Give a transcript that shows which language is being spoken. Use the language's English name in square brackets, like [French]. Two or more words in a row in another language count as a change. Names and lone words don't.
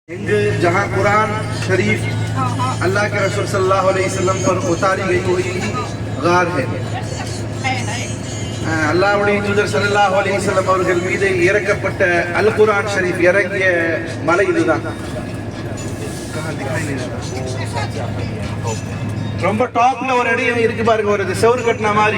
[Urdu] इनके जहाँ कुरान शरीफ अल्लाह के रसूल [Arabic] صلى الله عليه وسلم [Urdu] पर उतारी गई हुई गार है। [Tamil] அல்லாஹ்வுடைய தூதர் [Arabic] صلى الله عليه وسلم [Tamil] அவர்கள் மீது இறக்கப்பட்ட அல் குர்ஆன் ஷரீஃப் இறங்கிய மலை இதுதான். ரொம்ப டாப்ல ஒரு இடம் இருக்கு பாருங்க, ஒரு செவுரு கட்டின மாதிரி.